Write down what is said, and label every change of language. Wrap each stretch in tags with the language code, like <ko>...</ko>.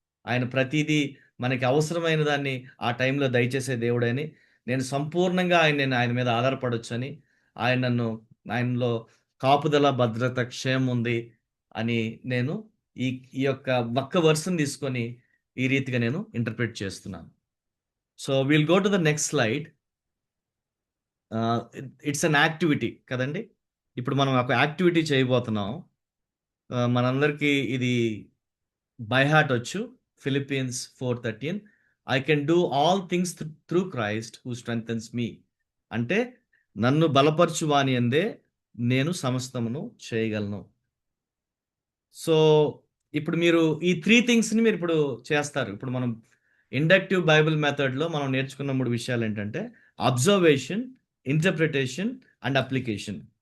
<te>ఆయన ప్రతిదీ మనకి అవసరమైన దాన్ని ఆ టైంలో దయచేసే దేవుడని, నేను సంపూర్ణంగా ఆయన మీద ఆధారపడొచ్చని, ఆయనలో కాపుదల, భద్రత, క్షేమం ఉంది అని నేను ఈ యొక్క ఒక్క వర్స్‌ని తీసుకొని ఈ రీతిగా నేను ఇంటర్ప్రిట్ చేస్తున్నాను.</te> <en>So will go to the next slide. It's an activity</en> <te>కదండి. ఇప్పుడు మనం ఒక యాక్టివిటీ చేయబోతున్నాం. మనందరికీ ఇది</te> <en>by heart</en> <te>వచ్చు.</te> <en>Philippians 4:13, I can do all things through Christ who strengthens me.</en> <te>అంటే నన్ను బలపరచు వాని యందే నేను సమస్తమును చేయగలను. సో ఇప్పుడు మీరు ఈ 3 థింగ్స్‌ని మీరు ఇప్పుడు చేస్తారు. ఇప్పుడు మనం ఇండక్టివ్ బైబిల్ మెథడ్‌లో మనం నేర్చుకున్న 3 విషయాలేంటంటే</te> <en>Observation, interpretation and application.</en>